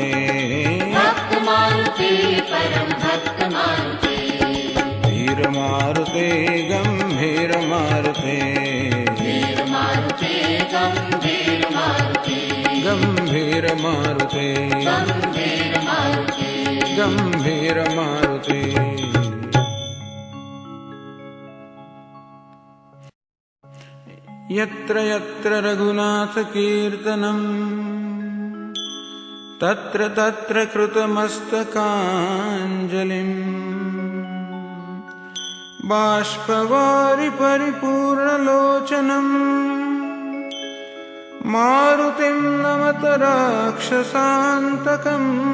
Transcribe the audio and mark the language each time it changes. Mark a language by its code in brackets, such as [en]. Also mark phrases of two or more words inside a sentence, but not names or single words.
[hi] भक्त मारुति परम भक्त मारुति, वीर मारुति गंभीर मारुति, वीर मारुति गंभीर मारुति, गंभीर मारुति, गंभीर मारुति, गंभीर मारुति। [sa] यत्र यत्र रघुनाथ कीर्तनम् तत्र तत्र कृतमस्तकाञ्जलिम् बाष्पवारि परिपूर्णलोचनम् मारुतिं नमत राक्षसान्तकम्